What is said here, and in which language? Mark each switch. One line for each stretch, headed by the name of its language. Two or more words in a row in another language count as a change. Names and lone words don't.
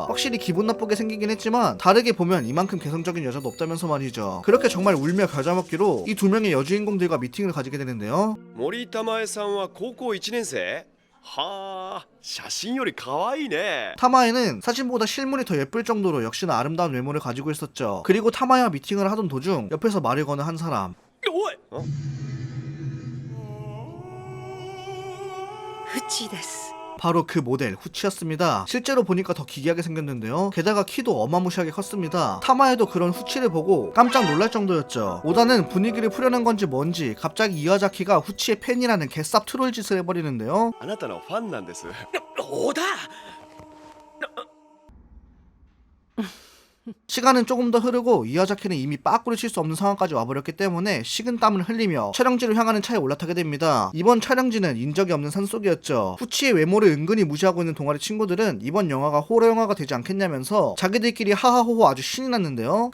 Korean: 확실히 기분 나쁘게 생기긴 했지만 다르게 보면 이만큼 개성적인 여자도 없다면서 말이죠. 그렇게 정말 울며 겨자 먹기로 이 두 명의 여주인공들과 미팅을 가지게 되는데요.
Japanese: 森田真さんは高校1年生はあ写真より可愛いね
Korean: 타마에는 사진보다 실물이 더 예쁠 정도로 역시나 아름다운 외모를 가지고 있었죠. 그리고 타마와 미팅을 하던 도중 옆에서 말을 거는 한 사람.
Japanese: おいフチです
Korean: 바로 그 모델 후치였습니다. 실제로 보니까 더 기괴하게 생겼는데요. 게다가 키도 어마무시하게 컸습니다. 타마에도 그런 후치를 보고 깜짝 놀랄 정도였죠. 오다는 분위기를 풀려는 건지 뭔지 갑자기 이와자키가 후치의 팬이라는 개쌉 트롤 짓을 해버리는데요.
Japanese: あなたのファンなんです小田
Korean: 시간은 조금 더 흐르고 이와자키는 이미 빠꾸를 칠 수 없는 상황까지 와버렸기 때문에 식은땀을 흘리며 촬영지로 향하는 차에 올라타게 됩니다. 이번 촬영지는 인적이 없는 산속이었죠. 후치의 외모를 은근히 무시하고 있는 동아리 친구들은 이번 영화가 호러 영화가 되지 않겠냐면서 자기들끼리 하하호호 아주 신이 났는데요.